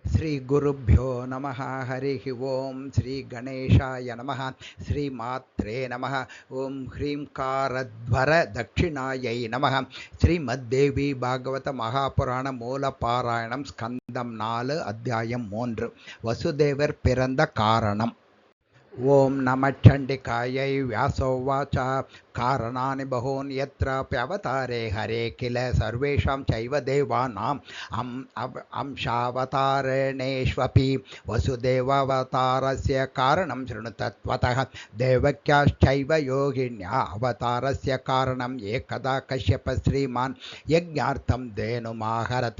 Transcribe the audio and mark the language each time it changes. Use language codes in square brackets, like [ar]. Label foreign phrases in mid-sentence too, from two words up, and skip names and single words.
[sa] श्रीगुरुभ्यो नमः। हरिः ओं श्रीगणेशाय नमः। श्रीमात्रे नमः। ओं ह्रींकारध्वर दक्षिणायै नमः. [ta] श्रीमद्देवी भागवत महापुराण மூலபாராயணம் ஸ்கந்தம் 4 அத்தியாயம் 3 வசுதேவர் பிறந்த காரணம். [sa] ॐ नमश्चण्डिकायै व्यासोवाच कारणानि बहूनि यत्राप्यवतारे हरे किल सर्वेषां चैव देवानाम् अंशावतारणेष्वपि वसुदेवावतारस्य कारणं शृणु तत्त्वतः। देवक्याश्चैव योगिन्या अवतारस्य कारणम् एकदा कश्यपः श्रीमान् यज्ञार्थं धेनुमाहरत्।